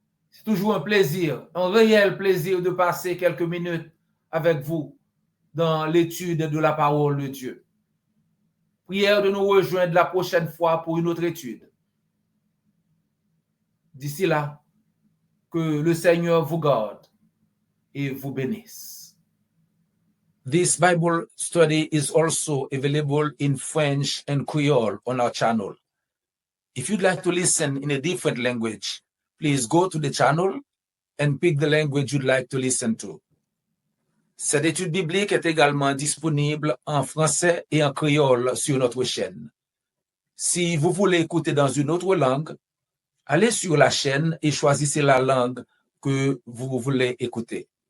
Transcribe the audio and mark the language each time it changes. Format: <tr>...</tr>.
<fr>C'est toujours un plaisir, un réel plaisir de passer quelques minutes avec vous dans l'étude de la parole de Dieu. Prière de nous rejoindre la prochaine fois pour une autre étude. D'ici là, que le Seigneur vous garde et vous bénisse.</fr> <en>This Bible study is also available in French and Creole on our channel. If you'd like to listen in a different language, please go to the channel and pick the language you'd like to listen to.</en> <fr>Cette étude biblique est également disponible en français et en créole sur notre chaîne. Si vous voulez écouter dans une autre langue, allez sur la chaîne et choisissez la langue que vous voulez écouter.</fr>